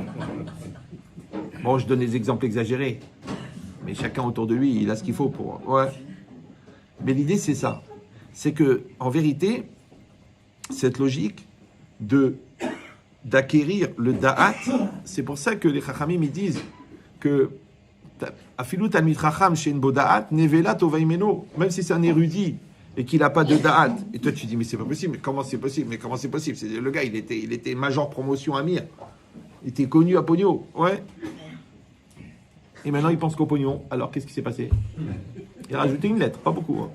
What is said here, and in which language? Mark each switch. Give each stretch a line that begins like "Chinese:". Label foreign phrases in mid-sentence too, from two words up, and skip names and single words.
French: Bon, je donne des exemples exagérés. Mais chacun autour de lui, il a ce qu'il faut pour... Ouais. Mais l'idée, c'est ça. C'est que, en vérité, cette logique d'acquérir le da'at, c'est pour ça que les chachamim ils disent que
Hebrew: אפילו תלמיד חכם שאין בו דעת נבלה טובה הימנו,
French: même si c'est un érudit et qu'il n'a pas de da'at. Et toi tu dis mais c'est pas possible, mais comment c'est possible? Mais comment c'est possible? C'est le gars il était major promotion à Mir, il était connu à Pogno, ouais. Et maintenant il pense qu'au pognon. Alors qu'est-ce qui s'est passé? Il a rajouté une lettre, pas beaucoup, hein.